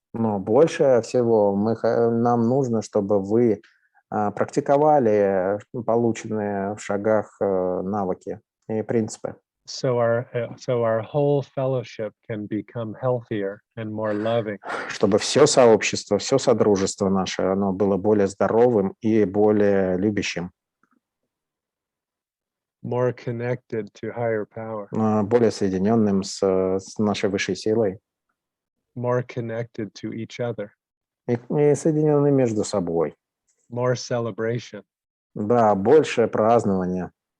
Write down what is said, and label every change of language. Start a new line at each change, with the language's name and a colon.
Russian: Но больше всего нам нужно, чтобы вы практиковали полученные в шагах навыки и принципы.
English: So our whole fellowship can become healthier and more loving.
Russian: Чтобы все сообщество, все содружество наше, оно было более здоровым и более любящим.
English: More connected to higher power.
Russian: Более соединенным с нашей высшей силой.
English: More connected to each other.
Russian: И соединенным между собой.
English: More celebration.
Russian: Да, больше празднования.